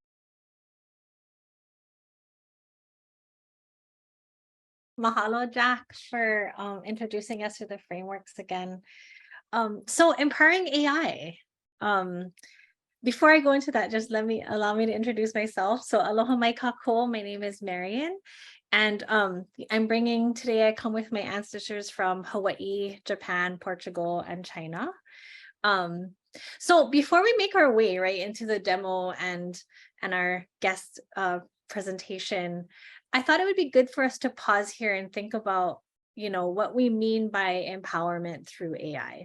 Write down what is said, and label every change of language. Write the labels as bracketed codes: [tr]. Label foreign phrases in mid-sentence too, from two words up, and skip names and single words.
[en] Mahalo, Jack, for introducing us to the frameworks again. So empowering AI. Before I go into that, just allow me to introduce myself. [haw] So aloha mai kākou, [en] my name is Marion. And I'm bringing today, I come with my ancestors from Hawaii, Japan, Portugal, and China. So before we make our way right into the demo and our guest presentation, I thought it would be good for us to pause here and think about, what we mean by empowerment through AI.